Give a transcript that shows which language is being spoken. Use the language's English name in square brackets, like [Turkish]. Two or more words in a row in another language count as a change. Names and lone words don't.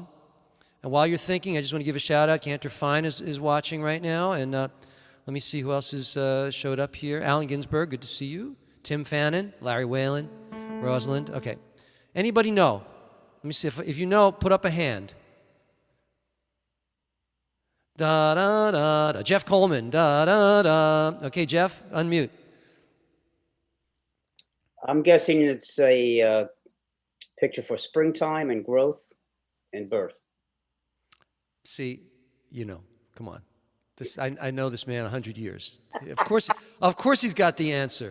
[English] And while you're thinking, I just want to give a shout out. Cantor Fine is watching right now. And let me see who else has showed up here. Alan Ginsberg, good to see you. Tim Fannin, Larry Whalen, Rosalind. Okay. Anybody know? Let me see. If you know, put up a hand. Da da da da. Jeff Coleman. Da da da. Okay, Jeff, unmute. I'm guessing it's a picture for springtime and growth and birth. See, you know, come on. This I know this man 100 years. Of course he's got the answer.